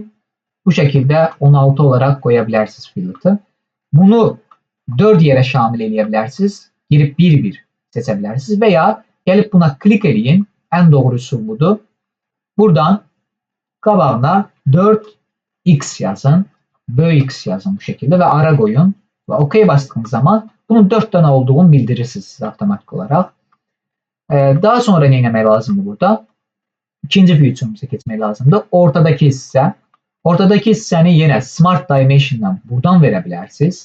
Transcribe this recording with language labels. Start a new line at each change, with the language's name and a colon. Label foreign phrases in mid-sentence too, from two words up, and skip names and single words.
Azerbaijani: Bu şəkildə 16 olaraq qoya bilərsiniz fillet'ı. Bunu 4 yerə şamil eləyə bilərsiniz. Girib bir-bir seçə bilərsiniz və ya gəlib buna klik eləyin. Ən doğru üsul budur. Buradan qabağına 4x yazın.
Turkish: Böyük X yazın bu şekilde ve ara koyun. Ve OK bastığınız zaman bunun 4 tane olduğunu bildirirsiniz size otomatik olarak. Daha sonra ne yapmak lazımdı burada? İkinci feature'umuza geçmek lazımdı. Ortadaki hisse. Ortadaki hisseni yine Smart Dimension'dan buradan verebilirsiniz.